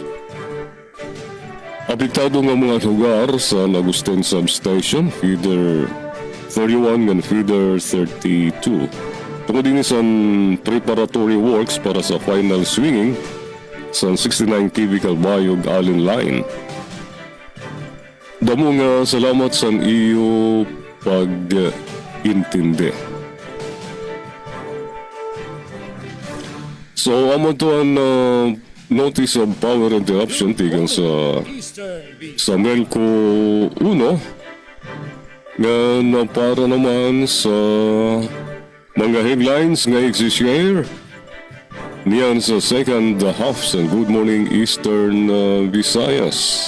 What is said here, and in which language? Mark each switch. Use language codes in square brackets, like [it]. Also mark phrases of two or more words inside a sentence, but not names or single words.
[war] Apektado nga mga lugar sa Agustin Substation, Feeder 31 and Feeder 32. Tungkol din sa [en] preparatory works [war] para sa [en] final swinging [war] sa 69 kV Calbayog Allen Line. Damo nga salamat sa iyo pag-intindi. So, amo to ang [en] notice of power interruption [war] tigang sa Melco 1 nga para naman sa mga headlines nga i-share niyan sa [en] second half [war] sa Good Morning Eastern Visayas.